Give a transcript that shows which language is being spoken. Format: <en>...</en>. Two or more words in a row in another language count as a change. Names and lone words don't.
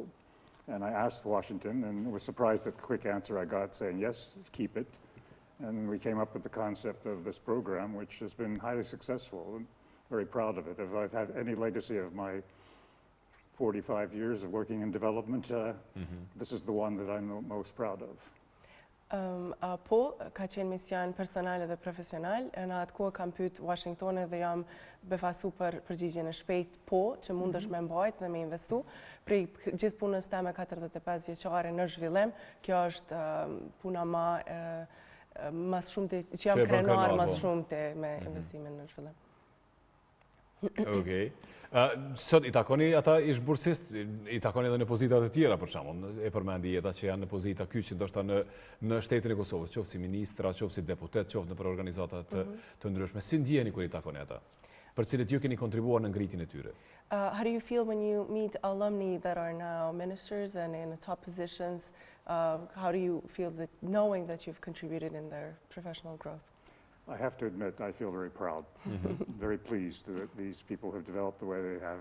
<en>And I asked Washington and was surprised at the quick answer I got saying, yes, keep it. And we came up with the concept of this program, which has been highly successful and very proud of it. If I've had any legacy of my 45 years of working in development, this is the one that I'm most proud of.</en> <sq>Po, ka qenë mision personal dhe profesional, në atë kohë kam pyet Washingtonin dhe jam befasu për përgjigjen e shpejt po, që mundesh me mbajt dhe me investu. Prej gjithë punës teme 45 vjeçare në zhvillim, kjo është puna mas shumte, që jam krenar mas shumte me investimin në zhvillim. Okej. Sot i takoni ata ish bursist, i takoni edhe në pozitat e tjera për shembull, e përmendi Jeta që janë në pozita kyçe ndoshta në shtetin e Kosovës, qoftë si ministra, qoftë si deputet, qoftë në organizata të ndryshme. Si ndjeni kur i takoni ata? Për cilët ju keni kontribuar në ngritjen e tyre?</sq> <en>How do you feel when you meet alumni that are now ministers and in the top positions? How do you feel that knowing that you've contributed in their professional growth? I have to admit, I feel very proud, very pleased that these people have developed the way they have.</en>